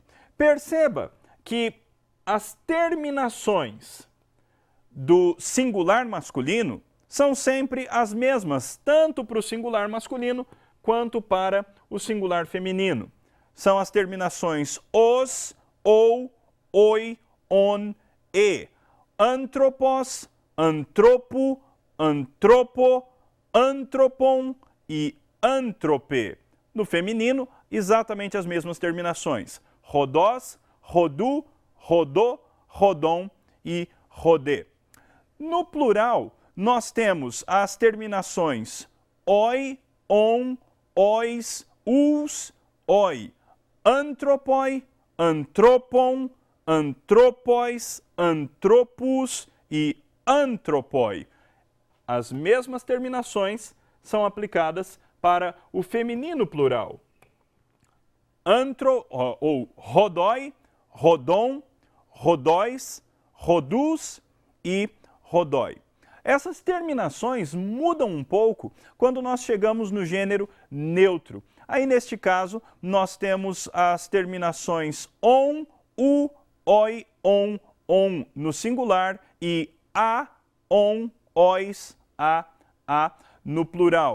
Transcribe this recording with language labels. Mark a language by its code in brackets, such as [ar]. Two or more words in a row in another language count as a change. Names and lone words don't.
[pt] Perceba que as terminações do singular masculino são sempre as mesmas, tanto para o singular masculino quanto para o singular feminino. São as terminações [el] ος, ου, ῳ, ον, ε. ἄνθρωπος, ἀνθρώπου, ἀνθρώπῳ, ἄνθρωπον e ἄνθρωπε. [pt] No feminino, exatamente as mesmas terminações. [el] ὁδός, ὁδοῦ, ὁδῷ, ὁδόν e ὁδέ. [pt] No plural, nós temos as terminações oi, [el] ων, οις, ους, οι. ἄνθρωποι, ἀνθρώπων, ἀνθρώποις, ἀνθρώπους e ἄνθρωποι. [pt] As mesmas terminações são aplicadas para o feminino plural. [el] Antro, ou ὁδοί, ὁδῶν, ὁδοῖς, ὁδούς e ὁδοί. [pt] Essas terminações mudam um pouco quando nós chegamos no gênero neutro. Aí, neste caso, nós temos as terminações [el] ον, ου, ῳ, ον [pt] no singular e [el] α, ων, οις, α [pt] no plural.